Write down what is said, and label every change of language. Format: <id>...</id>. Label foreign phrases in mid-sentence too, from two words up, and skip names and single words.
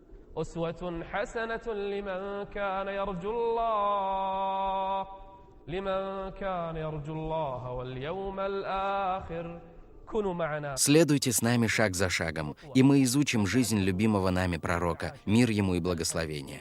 <ar>أسوة حسنة لمن كان يرجو الله واليوم الآخر. كونوا معنا.</ar> <ru>Следуйте с нами шаг за шагом, и мы изучим жизнь любимого нами пророка, мир ему и благословение.</ru>